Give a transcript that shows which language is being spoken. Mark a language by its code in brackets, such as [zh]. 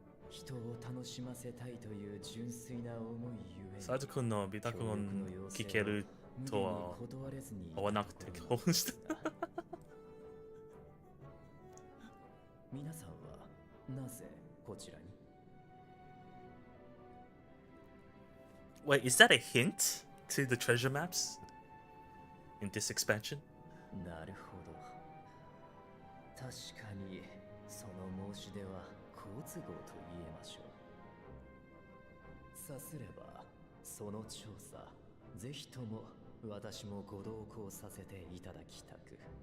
[ja] 人を楽しませたいという純粋な思いゆえ、サイト君の微濁音聞けるとは思わなくて興奮した。皆さんはなぜこちらに？ [en] Wait, is that a hint to the treasure maps in this expansion? [ja] なるほど。確かにその申し出は好都合と言えましょう。さすればその調査、ぜひとも私もご同行させていただきたく。